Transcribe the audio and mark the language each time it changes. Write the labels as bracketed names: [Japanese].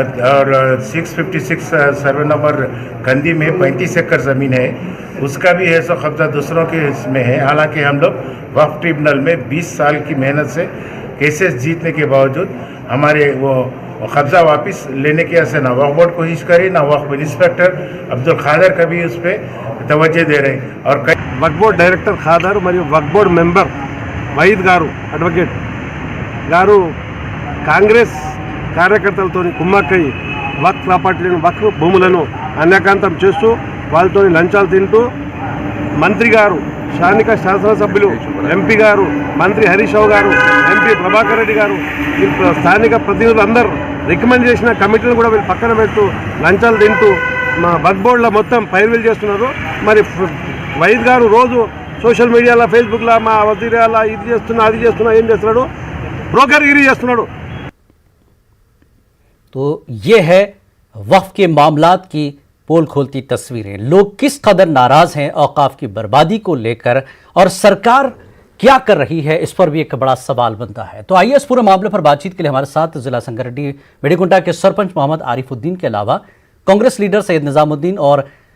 [Hindi] और 656 survey number कंदी में 35 एकड़ ज़मीन है, उसका भी है सो कब्ज़ा दूसरों के इसमें है। हालांकि हम लोग वक्फ ट्रिब्यूनल में 20 साल की मेहनत से केसेस जीतने के बावजूद हमारे वो कब्ज़ा वापस लेने के ऐसे ना वक्फ बोर्ड कोशिश करे, ना वक्फ इंस्पेक्टर अब्दुल खादर कभी उस पर तवज्जो दे रहे। और [Telugu] वक्फ बोर्ड डायरेक्टर खादर మరియు वक्फ बोर्ड मेंबर वहीद गारू అడ్వకేట్ గారు కాంగ్రెస్ కార్యకర్తలతో కుమ్మక్కై వక్ఫ్ ప్రాపర్టీలను, వక్ఫ్ భూములను అన్యాక్రాంతం చేస్తూ వాళ్ళతో లంచాలు తింటూ మంత్రి గారు, స్థానిక శాసనసభ్యులు, ఎంపీ గారు, మంత్రి హరీష్ రావు గారు, ఎంపీ ప్రభాకర్ రెడ్డి గారు, స్థానిక ప్రతినిధులు అందరూ రికమెండ్ చేసిన కమిటీలను కూడా వీళ్ళు పక్కన పెడుతూ లంచాలు తింటూ మా వక్ఫ్ బోర్డులో మొత్తం పైరువీలు చేస్తున్నారు। మరి వైద్ గారు రోజు సోషల్ మీడియాలో, ఫేస్బుక్లో మా వజీరాల ఇది చేస్తున్నా అది చేస్తున్నా ఏం చేస్తున్నాడు, బ్రోకర్గిరి చేస్తున్నాడు। [Hindi] तो ये है वक्फ के मामलात की पोल खोलती तस्वीरें। लोग किस कदर नाराज हैं औकाफ की बर्बादी को लेकर और सरकार क्या कर रही है, इस पर भी एक बड़ा सवाल बनता है। तो आइए इस पूरे मामले पर बातचीत के लिए हमारे साथ जिला संगारेड्डी मेडीकुंटा के सरपंच मोहम्मद आरिफुद्दीन के अलावा कांग्रेस लीडर सैयद निजामुद्दीन और